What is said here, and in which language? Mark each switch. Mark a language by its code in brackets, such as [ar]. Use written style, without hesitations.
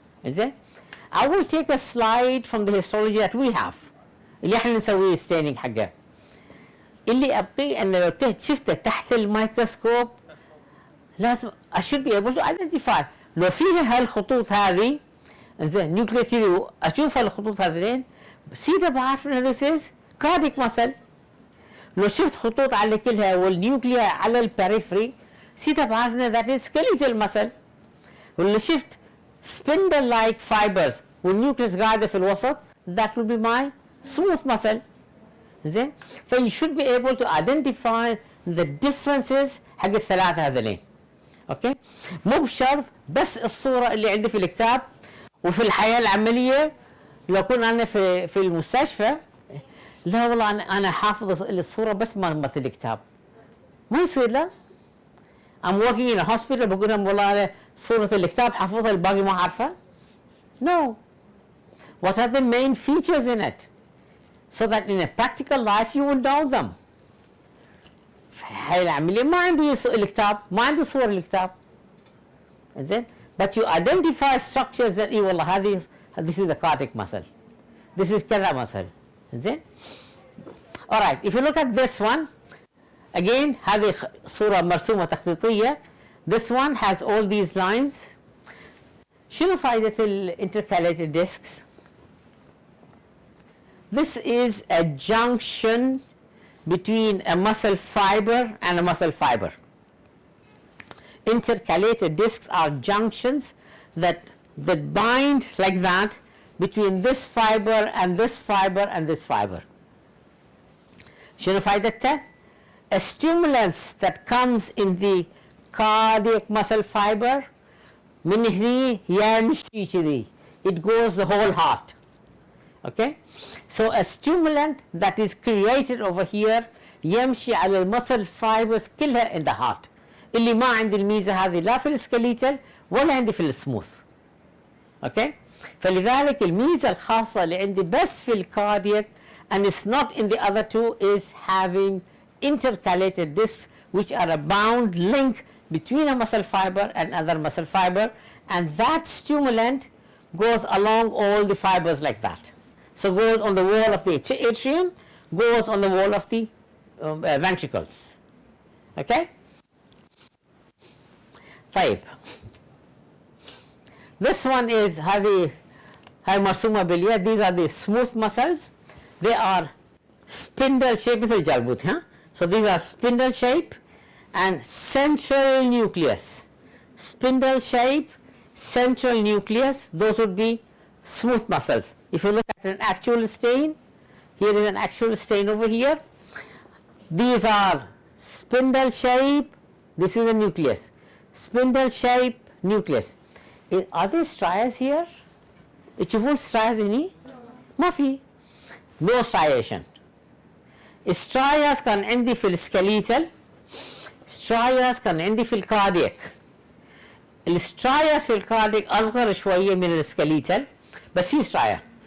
[en] زين؟ I will take a slide from the histology that we have [ar] اللي احنا نسويه [en] staining حقه. [ar] اللي ابقي ان لو شفته تحت الميكروسكوب لازم [en] I should be able to identify [ar] لو فيها هالخطوط هذه زين نيوكليس كذي اشوف هالخطوط هذين سيدا بعرف ان [en] this is cardiac muscle. [ar] لو شفت خطوط على كلها والنيوكليا على البريفري سيدا بعرف ان [en] that is skeletal muscle. ولو شفت spindle like fibers [ar] والنيوكليس قاعده في الوسط [en] that will be my smooth muscle. زين ف you should be able to identify the differences [ar] حق الثلاثه هذولين. اوكي مو بشرط بس الصوره اللي عندي في الكتاب وفي الحياه العمليه لو كنت انا في المستشفى لا والله انا حافظ الصوره بس مالت الكتاب ما يصير. لا [en] I'm working in a hospital [ar] بقول لهم والله انا صوره الكتاب حافظها الباقي ما عارفه. [en] No what are the main features in it so that in a practical life you will know them. [ar] في الحياه العمليه ما عندي الكتاب ما عندي صور الكتاب. [en] زين but you identify structures that [ar] والله هذه [en] this is the cardiac muscle this is كذا muscle. زين alright if you look at this one again [ar] هذه صورة مرسومة تخطيطية [en] this one has all these lines. [ar] شنو فائدة [en] intercalated discs؟ this is a junction between a muscle fiber and a muscle fiber. Intercalated discs are junctions that bind like that between this fiber and this fiber and this fiber. [ar] شنو فائدتها؟ [en] A stimulus that comes in the cardiac muscle fiber [ar] من هني يمشي كذي [en] it goes the whole heart. Okay so a stimulant that is created over here [ar] يمشي على المسل fibers كلها [en] in the heart [ar] اللي ما عندي الميزه هذه لا في السكليتال ولا عندي في السموث. اوكي فلذلك الميزه الخاصه اللي عندي بس في الكاردياك [en] and it's not in the other two is having intercalated discs which are a bound link between a muscle fiber and other muscle fiber and that stimulant goes along all the fibers like that. So goes on the wall of the atrium, goes on the wall of the ventricles. Okay? [ar] طيب [en] this one is [ar] هذه مرسومة باليد. [en] These are the smooth muscles. They are spindle shape [ar] مثل الجلبوت ها. [en] So these are spindle shape and central nucleus. Spindle shape, central nucleus. Those would be smooth muscles. If you look at an actual stain, here is an actual stain over here. These are spindle shape. This is the nucleus. Spindle shape nucleus. Are there striations here? [ar] تشوفون striations هني؟ ما في. [en] No striation. [ar] ستراياس كان عندي في السكليتال، ستراياس كان عندي في الكاردياك. الستراياس في الكاردياك اصغر شويه من السكليتال بس في سترايا.